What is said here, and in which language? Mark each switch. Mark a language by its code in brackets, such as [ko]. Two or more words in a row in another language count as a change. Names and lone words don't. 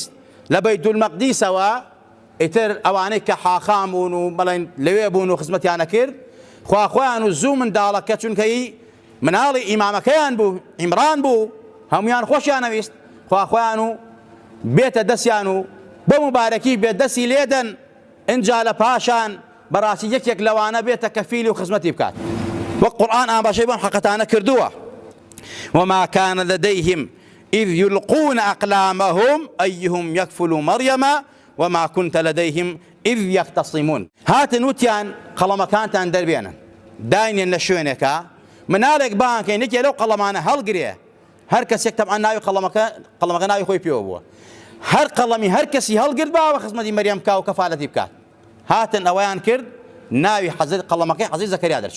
[ckb] لە بەیت المەقدیسەوە ئیتر ئەوانەی کە حاخام بوون و بەڵێن لەوێ بوون و خزمەتیانە کرد خواخۆیان و زوو منداڵەکە چونکەی مناڵی ئیمامەکەیان بوو عیمران بوو هەمویان خۆشیان نەویست خواخۆیان و بێتە دەستیان و بە مبارەکی بێت دەستی لێدەن ئینجا لە پاشان بەڕاستی یەکێک لەوانە بێتە کەفیلی و خزمەتی بکات. وەک قورئان ئاماژەی بەم حەقەتانە کردووە [ar] وما كان لديهم إذ يلقون أقلامهم أيهم يكفل مريم وما كنت لديهم إذ يختصمون. [ckb] هاتن وتيان قەڵەمەکانتان دەربێنن داینێن لە شوێنێکە مناڵێک بانکەی نەکێ لەو قەڵەمانە هەڵگرێ هەر کەسێک تەبعان ناوی قەڵەمەکە ناوی خۆی پێوە بووە هەر قەڵەمی هەر کەسی هەڵگرت باوە خزمەتی مەریەم کا و کەفالەتی بکات. هاتن ئەوەیان کرد ناوی قەڵەمەکەی حەزەتی زەکەریا دەرچوو.